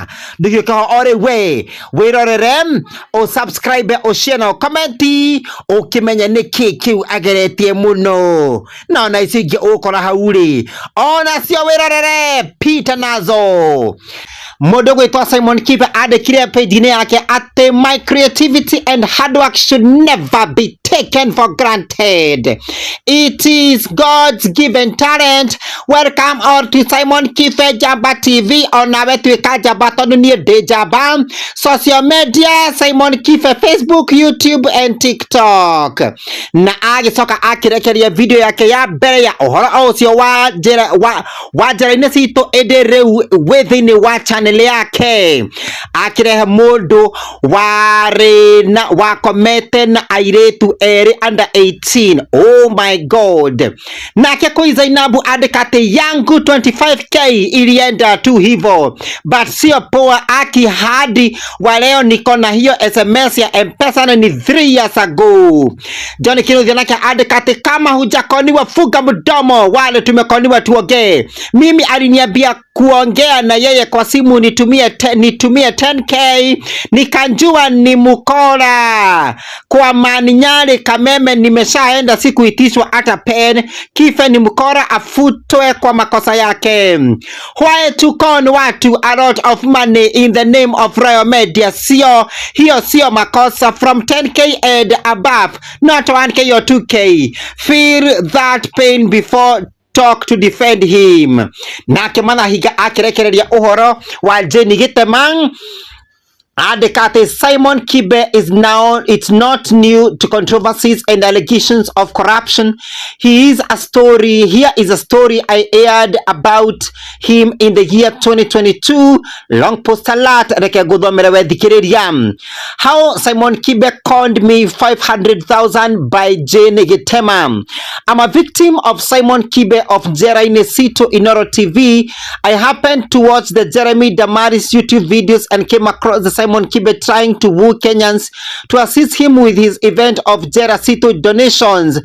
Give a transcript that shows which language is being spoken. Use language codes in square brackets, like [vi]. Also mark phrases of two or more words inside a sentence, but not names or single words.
[ki] Ndigio kaho ore we wirorere o subscribe o share na comment ukimenya niki kiu ageretie muno na ona icingi ukora hauri ona cio wirorere pita nazo. Mundu gwitwa Simon Kibe andikire page-ini yake ati [en] my creativity and hard work should never be taken for granted. It is God's given talent. Welcome all to Simon Kibe Njamba TV. [ki] Onawe twika njamba tondu nie ndi njamba. [en] Social media [ki] Simon Kibe Facebook, YouTube and TikTok. Na agicoka akirekeria video yake ya mbere ya uhoro ucio wa njera-ini citu indi riu within wa channel yake akirehe mundu wari na wakomete na airetu eri under 18. [en] Oh my god. [sw] Nake Zainabu andikate yangu 25k ilienda tu hivo, but sio poa aki hadi wa leo niko na hiyo SMS ya M-Pesa na ni 3 years ago. Johnny Kinuthia nake andikate kama hujakoniwa fuga mdomo, wale tumekoniwa tuongee. Mimi aliniambia kuongea na yeye kwa simu nitumie 10k nikanjua ni mukora kwa Maninyari Kameme nimeshaenda sikuitishwa hata pen. Kibe ni mukora afutwe kwa makosa yake. [en] Why to con watu a lot of money in the name of Royal Media? [sw] Hiyo sio makosa. [en] From 10k and above, not 1k or 2k. Feel that pain before talk to defend him. [ki] Nake Manahiga akirekereria uhoro wa Jeni Gitema andikate [en] Simon Kibe it's not new to controversies and allegations of corruption. Here is a story I aired about him in the year 2022. Long post alert [ki] reke guthomere wethikiriria. [en] How Simon Kibe conned me 500,000 by Jeni Gitema. I'm a victim of Simon Kibe of Njera-ini Citu Inoro TV. I happened to watch the Jeremy Damaris YouTube videos and came across the Simon Kibe trying to woo Kenyans to assist him with his event of Njera Citu donations.